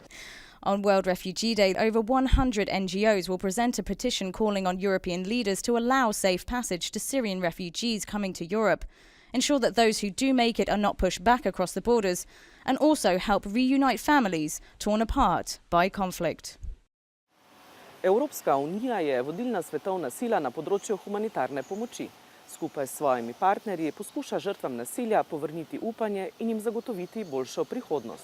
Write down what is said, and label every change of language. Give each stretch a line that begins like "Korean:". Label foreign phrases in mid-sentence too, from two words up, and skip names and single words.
English: On World Refugee Day, over 100 NGOs will present a petition calling on European leaders to allow safe passage to Syrian refugees coming to Europe, ensure that those who do make it are not pushed back across the borders, and also help reunite families torn apart by conflict.
Slovenian: Evropska unija je vodilna svetovna sila na področju humanitarne pomoči. Skupaj s svojimi partnerji poskuša žrtvam nasilja povrniti upanje in jim zagotoviti boljšo prihodnost.